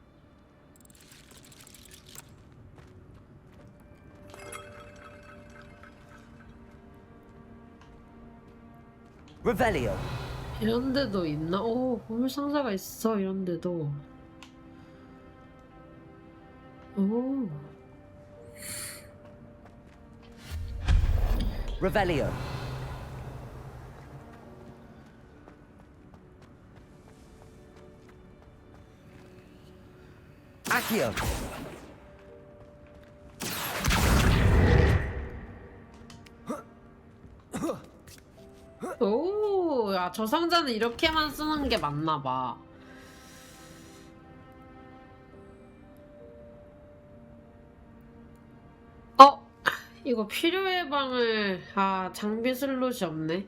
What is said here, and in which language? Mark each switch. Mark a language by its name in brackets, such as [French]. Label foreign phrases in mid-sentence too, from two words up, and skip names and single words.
[Korean] Revelio. 이런 데도 있나? 보물 상자가 있어, 이런 데도. 오. Revelio. Accio. 오, 야, 저 상자는 이렇게만 쓰는 게 맞나 봐. 이거 필요 예방을 장비 슬롯이 없네.